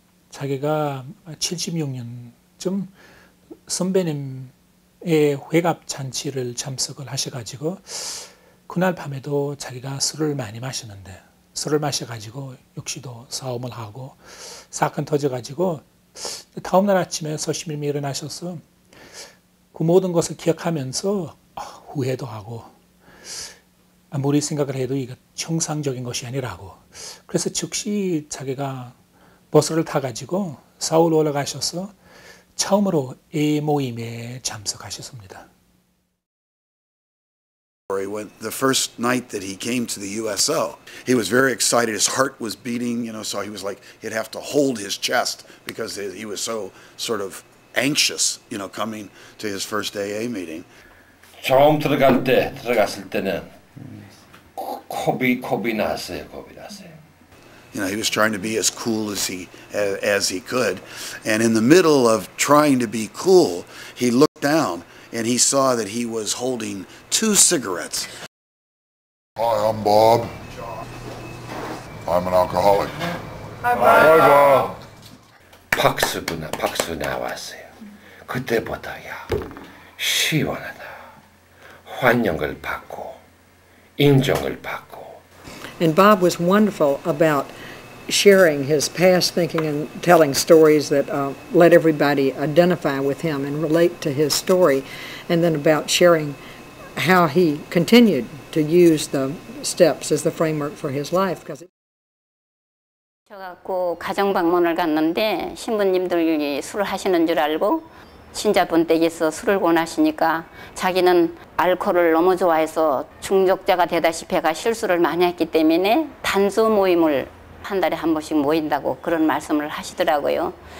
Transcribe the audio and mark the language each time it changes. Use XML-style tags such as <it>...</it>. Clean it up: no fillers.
<ko>자기가 76년쯤 선배님의 회갑 잔치를 참석을 하셔가지고 그날 밤에도 자기가 술을 많이 마시는데 술을 마셔가지고 역시도 싸움을 하고 사건 터져가지고 다음날 아침에 서신부님이 일어나셔서 그 모든 것을 기억하면서 후회도 하고 아무리 생각을 해도 이거 정상적인 것이 아니라고 그래서 즉시 자기가 버스를 타가지고 서울 올라가셔서 처음으로 A 모임에 참석하셨습니다.</ko> <en>When the first night that he came to the USO, he was very excited. His heart was beating, so he was like he'd have to hold his chest because he was so sort of anxious, coming to his first AA meeting.</en> <ko>처음 들어갔을 때는 겁이 났어요.</ko> <en>He was trying to be as cool as he could, and in the middle of trying to be cool, he looked down and he saw that he was holding 2 cigarettes. Hi, I'm Bob. I'm an alcoholic. Hi, Bob.</en> <ko>박수 나왔어요. 그때보다야 시원하다. 환영을 받고 인정을 받고.</ko> <en>And Bob was wonderful about sharing his past thinking and telling stories that let everybody identify with him and relate to his story, and then about sharing how he continued to use the steps as the framework for his life.</en> <ko>저갖고 가정 방문을 갔는데 신부님들이 술을 하시는 줄 알고 신자분 댁에서 술을 권하시니까 자기는 알코올을 너무 좋아해서 중독자가 되다시피 해가 실수를 많이 했기 때문에 단수 모임을 한 달에 한 번씩 모인다고 그런 말씀을 하시더라고요.</ko>